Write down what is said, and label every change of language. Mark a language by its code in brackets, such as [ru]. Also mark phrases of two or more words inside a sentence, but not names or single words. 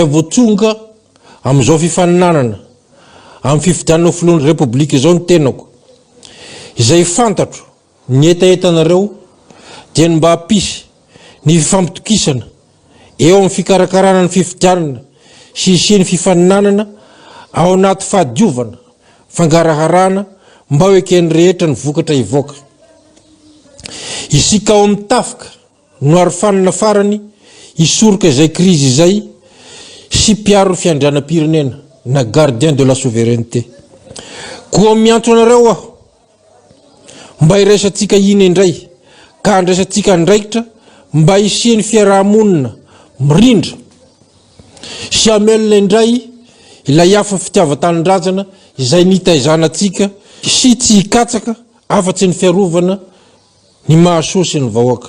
[mg] voatsonga amin'izao fifaninanana amin'ny fifidianana filohan'ny repoblika izao ny tenako izay fantatro ny etaetanareo dia ny mba hampisy ny fifampitokisana eo amin'ny fikarakarana ny fifidianana sy isiany fifaninanana ao anaty fahadiovana fangaraharana mba ho ekeny rehetra ny vokatra ivoaka isika ao amin'ny tafika no arofanina farany isoroka izay krizy izay sy mpiaro ny fiandrianam-pirenena na [fr] gardien de la souveraineté. [mg] Koa miantso anareo aho mba hiresantsika iny indray ka andraisantsika ndraikitra mba hisiany fiarahamonina mirindra sy amelona indray ilay hafa fitiavan-tanindrazana izay nitaizanantsika sy tsy hikatsaka afa-tsy ny fiarovana ny mahasoa sy ny vahoaka.